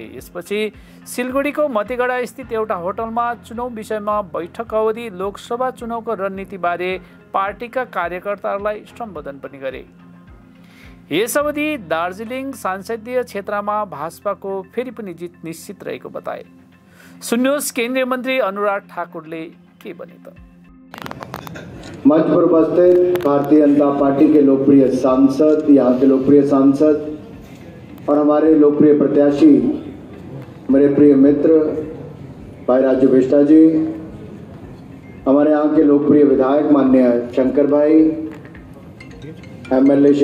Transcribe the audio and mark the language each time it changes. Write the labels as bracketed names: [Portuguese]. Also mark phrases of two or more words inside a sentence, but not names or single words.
[Nepali] यसपछि सिलगढीको मतिगढा स्थित एउटा होटलमा चुनाव विषयमा बैठक अवधि लोकसभा चुनावको रणनीतिबारे पार्टीका कार्यकर्ताहरूलाई सम्बोधन पनि गरे। यस अवधि दार्जिलिङ संसदीय क्षेत्रमा भाजपाको फेरि पनि जित निश्चित रहेको बताए। सुन्नुहोस् केन्द्रीय मन्त्री अनुराग ठाकुरले के भने त। [Hindi] मंच पर उपस्थित भारतीय जनता पार्टी के लोकप्रिय सांसद, यहाँ के लोकप्रिय सांसद और हमारे लोकप्रिय प्रत्याशी, मेरे प्रिय मित्र भाई राजू बिष्टा जी, हमारे यहाँ के लोकप्रिय विधायक माननीय शंकर भाई, एमएलए